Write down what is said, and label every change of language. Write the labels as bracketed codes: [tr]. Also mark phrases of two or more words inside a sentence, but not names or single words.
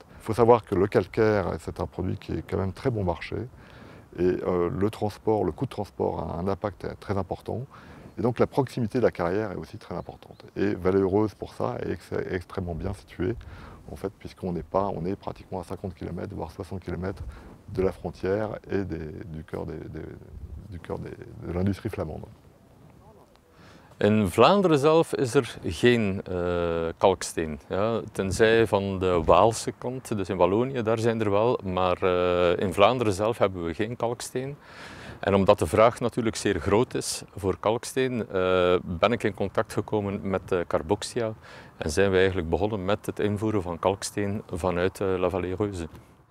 [fr] Il faut savoir que le calcaire, c'est un produit qui est quand même très bon marché, et le coût de transport a un impact très important. Et donc la proximité de la carrière est aussi très importante. Et Vallée Heureuse, pour ça, est extrêmement bien située, en fait, puisqu'on est pratiquement à 50 km, voire 60 km de la frontière et du cœur de l'industrie flamande. [nl] In Vlaanderen zelf is geen kalksteen, ja, tenzij van de Waalse kant, dus in Wallonië, daar zijn er wel, maar in Vlaanderen zelf hebben we geen kalksteen. En omdat de vraag natuurlijk zeer groot is voor kalksteen, ben ik in contact gekomen met Carboxia en zijn we eigenlijk begonnen met het invoeren van kalksteen vanuit La Vallée Heureuse.